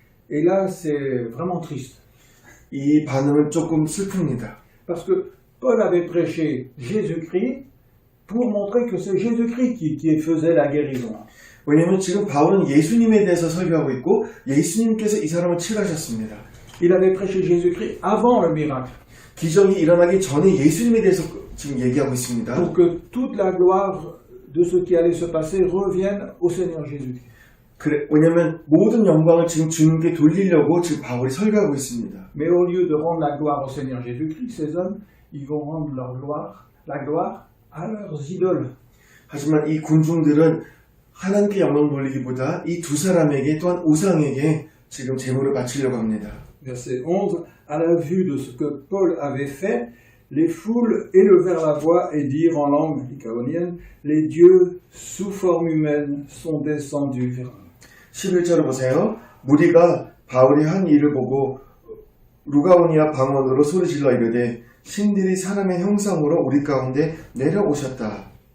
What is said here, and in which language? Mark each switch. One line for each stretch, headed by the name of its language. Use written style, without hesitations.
French: Et là, c'est vraiment triste.
Korean: 이 반응은 조금 슬픕니다.
French: Parce que Paul avait prêché Jésus-Christ pour montrer que c'est Jésus-Christ qui faisait la guérison.
Korean: 왜냐하면 지금 바울은 예수님에 대해서 설교하고 있고 예수님께서 이 사람을 치료하셨습니다.
French: Il avait prêché Jésus-Christ avant le miracle.
Korean: 기적이 일어나기 전에 예수님에 대해서 지금 얘기하고 있습니다.
French: Pour que toute la gloire de ce qui allait se passer revienne au Seigneur Jésus-Christ.
Korean: 그래, 왜냐하면 모든 영광을 지금 주님께 돌리려고 지금 바울이 설교하고 있습니다.
French: Mais au lieu de rendre la gloire au Seigneur Jésus-Christ, ces hommes, ils vont rendre la gloire à leurs idoles.
Korean: 하지만 이 군중들은 하나님께 영광 돌리기보다 이 두 사람에게 또한 우상에게 지금 제물을 바치려고 합니다.
French: Verset 11, à la vue de ce que Paul avait fait, les foules élevèrent la voix et dirent en langue lycaonienne, les dieux sous forme humaine sont descendus vers nous.
Korean: 11절을 보세요. 무리가 바울이 한 일을 보고 루가오니아 방언으로 소리질러 이르되 신들이 사람의 형상으로 우리 가운데 내려오셨다.